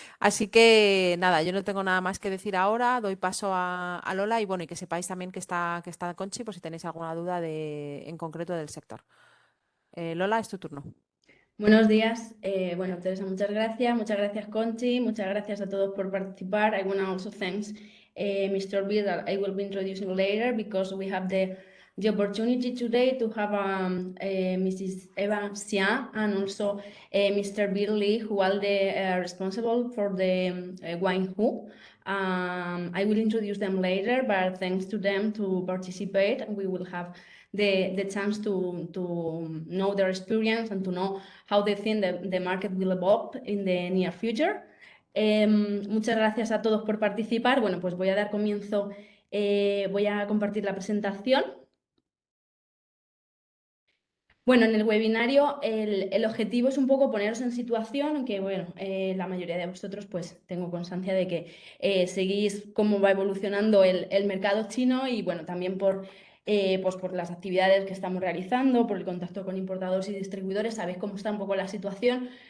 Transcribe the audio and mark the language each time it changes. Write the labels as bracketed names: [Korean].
[Spanish] Así que nada, yo no tengo nada más que decir ahora, doy paso a Lola y bueno, y que sepáis también que está Conchi por si tenéis alguna duda en concreto del sector. Lola, es tu turno. Buenos días. Bueno, Teresa, muchas gracias Conchi, muchas gracias a todos por participar. [English] I want to also thanks Mr. Bill that I will be introducing later because we have the opportunity today to have Mrs. Eva Xia and also Mr. Bill Lee, who are the responsible for the wine who. I will introduce them later, but thanks to them to participate, we will have the chance to know their experience and to know how they think the market will evolve in the near future. [Spanish] Muchas gracias a todos por participar. Bueno, pues voy a dar comienzo, voy a compartir la presentación. Bueno, en el webinario el objetivo es un poco poneros en situación, aunque bueno, la mayoría de vosotros pues tengo constancia de que seguís cómo va evolucionando el mercado chino y bueno, también pues por las actividades que estamos realizando, por el contacto con importadores y distribuidores, sabéis cómo está un poco la situación.